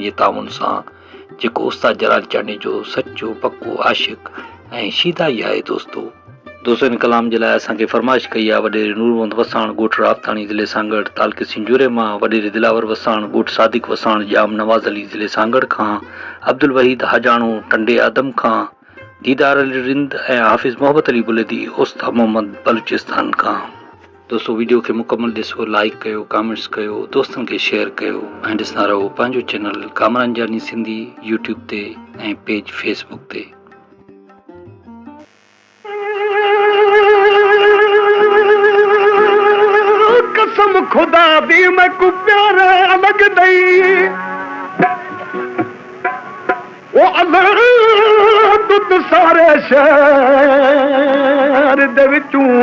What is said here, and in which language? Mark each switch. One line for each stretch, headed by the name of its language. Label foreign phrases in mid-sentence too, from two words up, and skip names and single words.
Sindhi: जे ताउन सां, जेको उस्ताद जलाल चांडे जो सचो पको आशिक़ ऐं शीदाई आहे दोस्तों इन कलाम जे लाइ असांखे फरमाइश कई आहे वॾेरे नूर मोहम्मद वसाण ॻोठ राबताणी ज़िले सांगड़ तालुके सिंजूरे मां, वॾेरे दिलावर वसाण ॻोठ सादिक वसाण जाम नवाज़ अली ज़िले सांगड़ खां, अब्दुल वहीद हजाणो टंडे आदम खां, दीदार अली रिंद ऐं हाफ़िज़ मोहम्मद अली बुलेदी उस्ताद मोहम्मद बलूचिस्तान खां। दोस्तों वीडियो खे मुकमल ॾिसो, लाइक कयो, कमेंट्स कयो, दोस्तनि खे शेयर कयो ऐं ॾिसंदा रहो पंहिंजो चैनल कामरान जानी सिंधी यूट्यूब ते ऐं पेज फेसबुक ते।
Saraiki: قسم خدا دی میں کوں پیار الگ ڈئی وو الگ تت سارے شہر دے وچوں